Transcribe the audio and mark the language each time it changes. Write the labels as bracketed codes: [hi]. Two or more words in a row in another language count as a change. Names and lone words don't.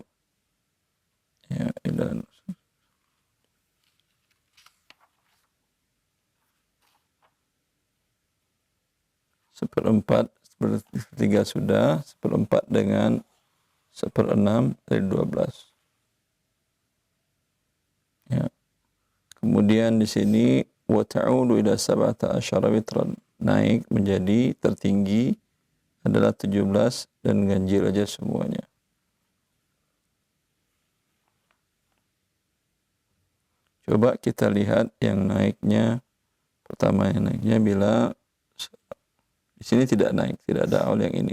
[id] Ya, dan 1/4, 1/3 sudah, 1/4 dengan 1/6 dari 12. Ya. Kemudian di sini [ar] وتعول إلى 17 وترا, [id] naik menjadi tertinggi adalah 17 dan ganjil aja semuanya. Coba kita lihat yang naiknya. Pertama yang naiknya bila di sini tidak naik, tidak ada aul yang ini.